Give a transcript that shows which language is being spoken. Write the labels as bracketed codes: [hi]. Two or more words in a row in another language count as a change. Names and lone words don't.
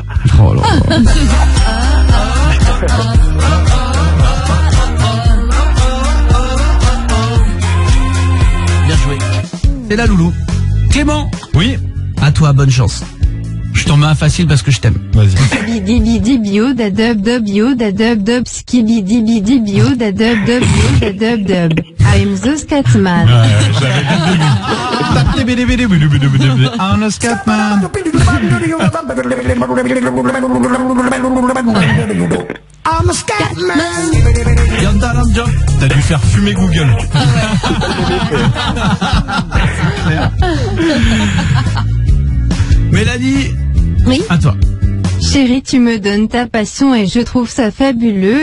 [fr] Oh là là. Bien joué. C'est la loulou. Clément. Oui. À toi, bonne chance. Je t'en mets un facile parce que je t'aime. Vas-y. Skibidi-bidi-bio, da-dub-dub-bio, da-dub-dub, skibidi-bidi-bio, da-dub-dub-bio, da-dub-dub. [en] I'm the Scatman. I'm the Scatman. I'm a Scatman. [fr] T'as dû faire fumer Google. Mélanie. Oui. À toi. Chérie, et tu me donnes ta passion et je trouve ça fabuleux.